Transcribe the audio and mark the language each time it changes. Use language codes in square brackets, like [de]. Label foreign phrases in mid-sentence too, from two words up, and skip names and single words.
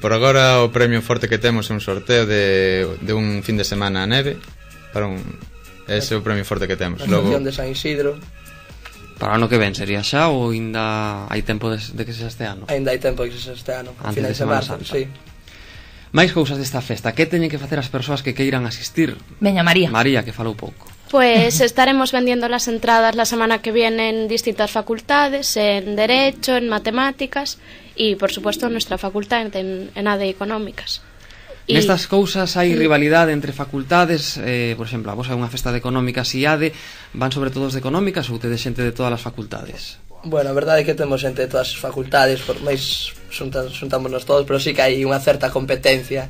[gl] Por agora o premio forte que temos é un sorteo de un fin de semana a neve para ese é o premio forte que temos. A Asociación de San Isidro. Para o ano que ven sería xa ou ainda hai tempo de que sexa este ano? Ainda hai tempo de que sexa este ano, a Antes de finais de Semana marzo, Santa. sí. Máis cousas desta festa. Que teñen que facer as persoas que queiran asistir? Veña, María. María, que falou pouco. [es] Pues estaremos vendiendo las entradas la semana que viene en distintas facultades, en Derecho, en Matemáticas y, por supuesto, en nuestra facultad, en ADE Económicas. [gl] Nestas cousas hai rivalidade entre facultades, por exemplo, a vos hai unha festa de Económicas e ADE, van sobre todo os de Económicas ou tedes xente de todas as facultades? Bueno, a verdade é que temos xente de todas as facultades, por máis xuntámonos todos, pero sí que hai unha certa competencia.